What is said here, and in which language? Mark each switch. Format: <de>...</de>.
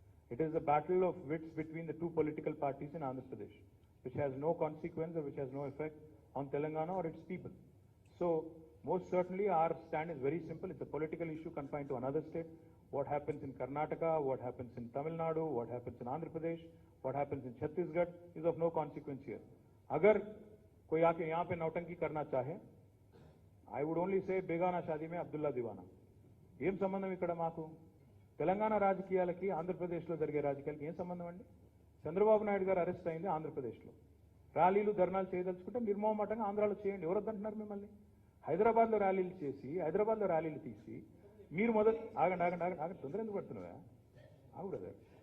<en>It is a battle of wits between the two political parties in Andhra Pradesh, which has no consequence or which has no effect on Telangana or its people. So, most certainly our stand is very simple. It's a political issue confined to another state. What happens in Karnataka, what happens in Tamil Nadu, what happens in Andhra Pradesh, what happens in Chhattisgarh is of no consequence here.</en> <hi>Agar कोई आके यहाँ पे नौटंकी करना चाहे,</hi> <en>I would only say</en> <hi>बेगाना शादी में अब्दुल्ला दीवाना.</hi> <te>ఏం సంబంధం ఇక్కడ మాకు? తెలంగాణ రాజకీయాలకి ఆంధ్రప్రదేశ్లో జరిగే రాజకీయాలకి ఏం సంబంధం అండి? చంద్రబాబు నాయుడు గారు అరెస్ట్ అయింది ఆంధ్రప్రదేశ్లో. ర్యాలీలు ధర్నాలు చేయదలుచుకుంటే నిర్మోహమాటంగా ఆంధ్రాలో చేయండి. ఎవరు వద్దంటున్నారు మిమ్మల్ని? హైదరాబాద్లో ర్యాలీలు చేసి, హైదరాబాద్లో ర్యాలీలు తీసి మీరు మొదలు ఆగండి తొందర ఎందుకు పడుతున్నావా? ఆగు బ్రదర్.</te>